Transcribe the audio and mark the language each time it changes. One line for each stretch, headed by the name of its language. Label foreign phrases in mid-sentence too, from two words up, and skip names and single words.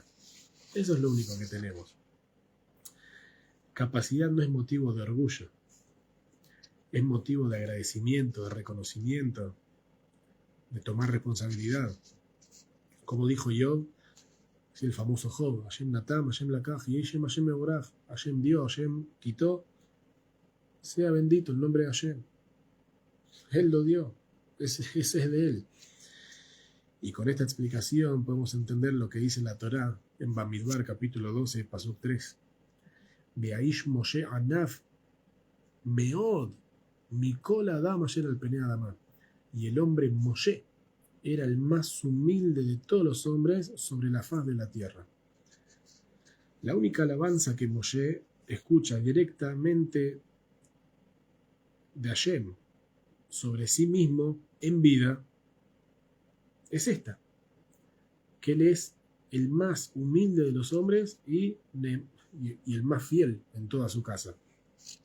Spanish: Eso es lo único que tenemos. Capacidad no es motivo de orgullo. Es motivo de agradecimiento, de reconocimiento, de tomar responsabilidad. Como dijo Job, el famoso Job,
Hebrew: Hashem natam, Hashem lakach,
Spanish: y
Hebrew: Hashem mevorach,
Spanish: Hashem dio, Hashem quitó, sea bendito el nombre de Hashem. Él lo dio, ese es de él. Y con esta explicación podemos entender lo que dice la Torá en Bamidbar, capítulo 12, pasuk 3.
Hebrew: Be'aish Moshe anaf meod mikol adam asher al penei adamah.
Spanish: Y el hombre Moshe era el más humilde de todos los hombres sobre la faz de la tierra. La única alabanza que Moshe escucha directamente de Hashem sobre sí mismo en vida es esta, que él es el más humilde de los hombres y el más fiel en toda su casa.